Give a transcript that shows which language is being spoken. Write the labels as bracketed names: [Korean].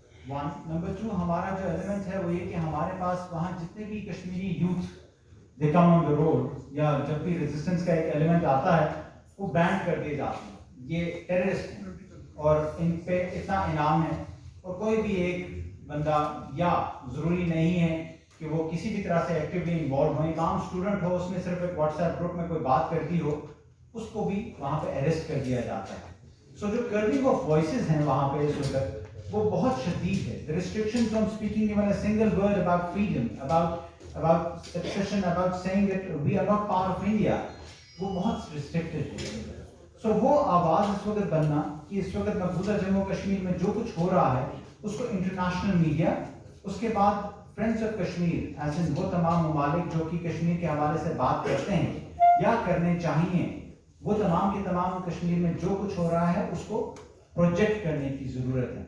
[Urdu] 1 number 2 ہمارا جو element ہے وہ یہ کہ ہمارے پاس وہاں جتنے بھی Kashmiri youth [English] they come on the road [Urdu] یا جب بھی ریزسٹنس کا ایک ایلیمنٹ آتا ہے وہ بین کر دیے جاتے ہیں, یہ ٹیررسٹ ہیں اور ان پہ اتنا انعام ہے, اور کوئی بھی ایک بندہ یا ضروری نہیں ہے کہ وہ کسی بھی طرح سے ایکٹیولی انوالو ہو, ایک عام اسٹوڈنٹ ہو, اس نے صرف ایک واٹس ایپ گروپ میں کوئی بات کر دی ہو, اس کو بھی وہاں پہ اریسٹ کر دیا جاتا ہے. سو جو کربنگ آف وائسز ہیں وہاں پہ اس وقت وہ بہت شدید ہے. [English] The restrictions on speaking even a single word about freedom, about secession, about saying that we are not part of India, [Urdu] وہ بہت restricted ہے. سو وہ آواز اس وقت بننا کہ اس وقت مقبوضہ جموں کشمیر میں جو کچھ ہو رہا ہے اس کو انٹرنیشنل میڈیا, اس کے بعد فرینڈس آف کشمیر ایز ان وہ تمام ممالک جو کہ کشمیر کے حوالے سے بات کرتے ہیں یا کرنے چاہیے, وہ تمام کے تمام کشمیر میں جو کچھ ہو رہا ہے اس کو پروجیکٹ کرنے کی ضرورت ہے.